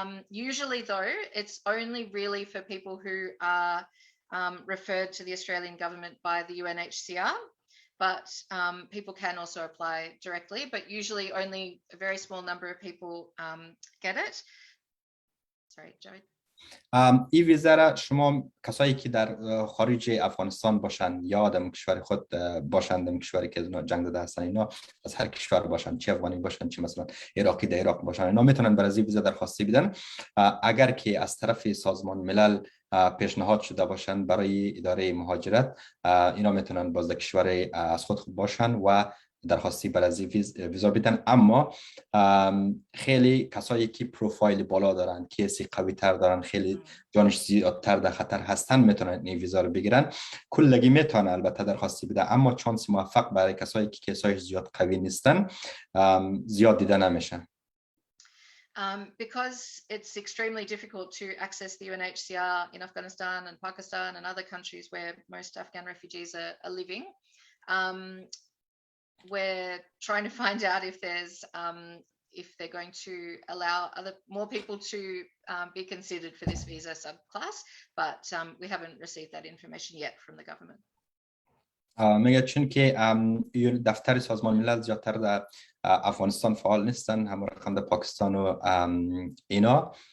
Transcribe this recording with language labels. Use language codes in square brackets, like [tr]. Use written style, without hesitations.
[en] Usually though, it's only really for people who are referred to the Australian government by the UNHCR. But people can also apply directly, but usually only a very small number of people get it. Sorry, Joey. [fa] این ویزا را شما کسایی که در خارج افغانستان باشند یا در کشور خود باشند، در کشوری که جنگ داده هستند، اینا از هر کشور باشند، چه افغانی باشند چه مثلا عراقی در عراق باشند، اینا میتونن برای ویزا درخواستی بدن اگر که از طرف سازمان ملل پیشنهاد شده باشند برای اداره مهاجرت. اینا میتونن باز در کشور از خود باشند و درخواستی برای ویزا بدن. اما خیلی کسایی که پروفایل بالا دارن، کیسی قوی تر دارن، خیلی جانش زیادتر در خطر هستن میتونن این ویزا رو بگیرن. کلگی میتونن البته درخواستی بدن، اما چانس موفق برای کسایی که کیسایش زیاد قوی نیستن زیاد دیده نمیشن. [en] Because it's extremely difficult to access the UNHCR in Afghanistan and Pakistan and other countries where most Afghan refugees are living, we're trying to find out if they're going to allow more people to be considered for this visa subclass, but we haven't received that information yet from the government. [fa] میگه چون که دفتر سازمان ملل زیادتر در افغانستان فعال نیستن، همون رقم در پاکستان و اینا.